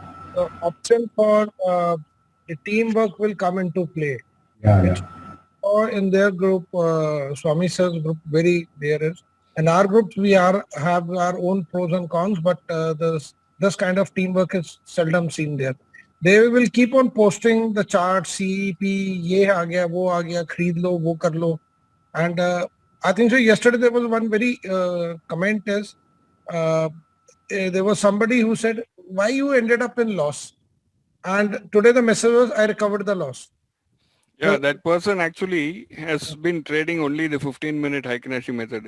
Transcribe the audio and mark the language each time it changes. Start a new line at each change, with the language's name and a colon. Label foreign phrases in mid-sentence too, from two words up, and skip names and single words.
English: The option for the teamwork will come into play. Or in their group, Swami sir's group, there is. In our groups, we have our own pros and cons, but this kind of teamwork is seldom seen there. They will keep on posting the chart,
Hindi: CEP, ये आ गया, वो आ गया, ख़रीद लो, वो कर लो.
English: And I think so. Yesterday there was one very comment is there was somebody who said, why you ended up in loss? And today the message was, I recovered the loss. Yeah, that person actually has been trading only the 15-minute HeikenAshi method.